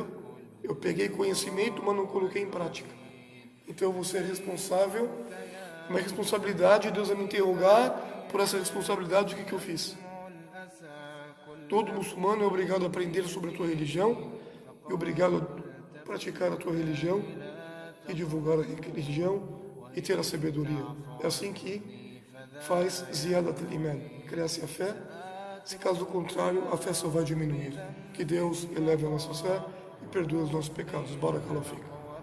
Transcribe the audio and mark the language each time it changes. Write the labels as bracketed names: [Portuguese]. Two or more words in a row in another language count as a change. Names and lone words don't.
[Portuguese] Eu peguei conhecimento, mas não coloquei em prática. Então eu vou ser responsável, uma responsabilidade, Deus vai me interrogar por essa responsabilidade, o que eu fiz. Todo muçulmano é obrigado a aprender sobre a tua religião, e obrigado a praticar a tua religião, e divulgar a religião, e ter a sabedoria. É assim que faz [Arabic] زيادة الإيمان, [Portuguese] cresce a fé. Se caso contrário, a fé só vai diminuir. Que Deus eleve a nossa fé e perdoe os nossos pecados. [Arabic] بارك الله فيكم.